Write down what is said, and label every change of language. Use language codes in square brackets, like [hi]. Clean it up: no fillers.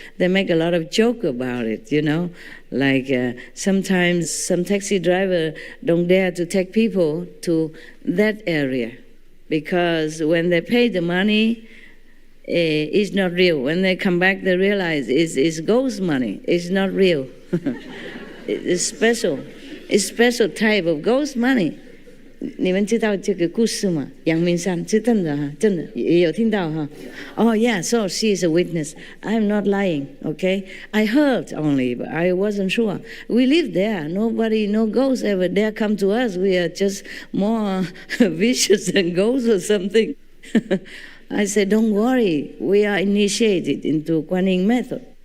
[en] They make a lot of joke about it, like sometimes some taxi driver don't dare to take people to that area because when they pay the money, it's not real. When they come back, they realize it's ghost money. It's not real. It's special. It's special type of ghost money. [zh] 你们知道这个故事吗？阳明山是真的哈，真的也有听到哈。 [en] Oh yeah, so she is a witness. I'm not lying, okay? I heard only, but I wasn't sure. We live there. No ghosts ever dare come to us. We are just more vicious than ghosts or something. I said, don't worry. We are initiated into Guanyin method.